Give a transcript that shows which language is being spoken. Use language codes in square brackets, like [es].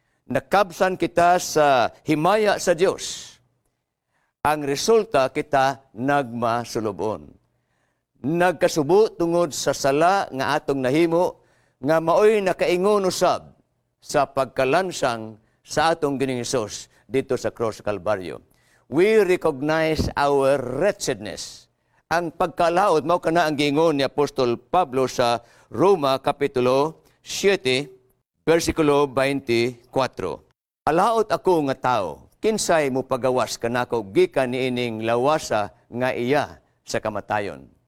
[ceb] Nakabsan kita sa himaya sa Dios. Ang resulta kita nagmasulubon. Nagkasubo tungod sa sala nga atong nahimo nga maoy nakaingon usab sa pagkalansang sa atong Ginoong Hesus dito sa cross Calvario. [en] We recognize our wretchedness. [ceb] Ang pagkalaot mao kana ang giingon ni Apostol Pablo sa Roma kapitulo 7 versikulo 24. Alaot ako nga tawo, kinsay mo pagawas kanako gikan niining lawasa nga iya sa kamatayon.